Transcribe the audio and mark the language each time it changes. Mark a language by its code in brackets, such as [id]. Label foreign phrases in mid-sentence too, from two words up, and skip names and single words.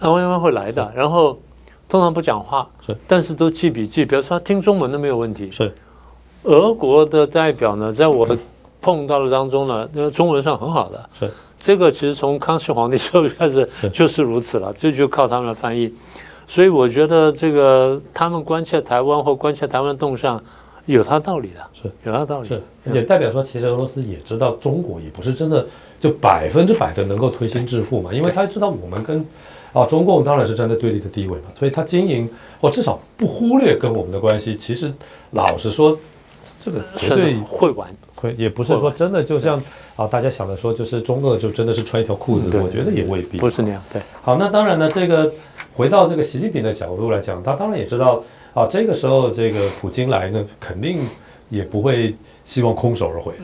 [zh] 外交官會來的，然後通常不講話，但是都記筆記，比如說他聽中文都沒有問題。是俄國的代表呢，在我碰到的當中呢，中文上很好的。是这個其實從康熙皇帝時候開始就是如此了，這就靠他們的翻譯。所以我覺得這個他們關切台灣或關切台灣的動向，有它道理的，是有它道理。是，也代表說，其實俄羅斯也知道中國也不是真的就100%的能夠推心置腹嘛，因為他知道我們跟中共當然是站在對立的地位嘛，所以他經營或至少不忽略跟我們的關係。其實老實說，這個絕對會玩。也不是說真的就像大家想的說，就是中俄就真的是穿一條褲子，我覺得也未必不是那樣。對，好，那當然呢，這個回到這個習近平的角度來講，他當然也知道這個時候這個普京來呢，肯定也不會希望空手而回，